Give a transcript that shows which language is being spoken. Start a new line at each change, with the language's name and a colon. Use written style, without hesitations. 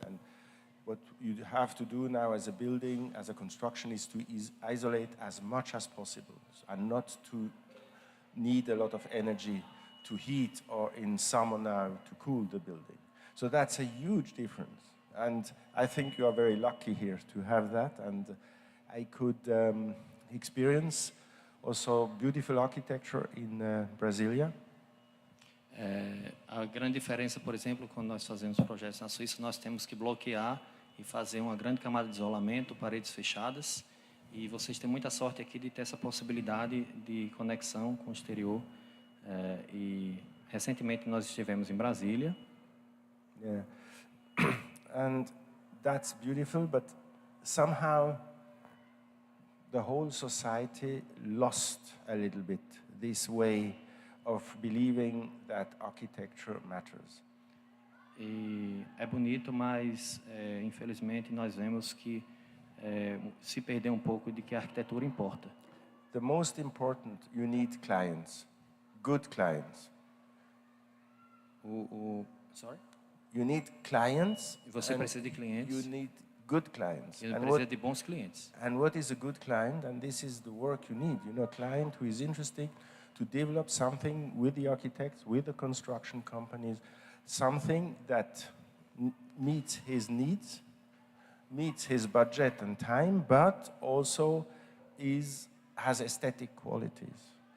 English: And what you have to do now as a building, as a construction, is to isolate as much as possible and not to need a lot of energy to heat or in summer now to cool the building. So that's a huge difference. And I think you are very lucky here to have that. And I could experience also beautiful architecture in Brasilia.
Portuguese: A grande diferença, por exemplo, quando nós fazemos projetos na Suíça, nós temos que bloquear e fazer uma grande camada de isolamento, paredes fechadas. E vocês têm muita sorte aqui de ter essa possibilidade de conexão com o exterior. E recentemente nós estivemos em Brasília.
English: Yeah. And that's beautiful, but somehow the whole society lost a little bit this way of believing that architecture matters.
Portuguese: E é bonito, mas infelizmente nós vemos que se perdeu um pouco de que a arquitetura importa.
English: The most important, you need clients, good clients. Sorry? You need clients.
Portuguese: Você precisa de clientes.
English: You need good clients.
Portuguese: Ele precisa de bons clientes.
English: And what is a good client? And this is the work you need. You know, a client who is interested to develop something with the architects, with the construction companies, something that meets his needs, meets his budget and time, but also has aesthetic qualities.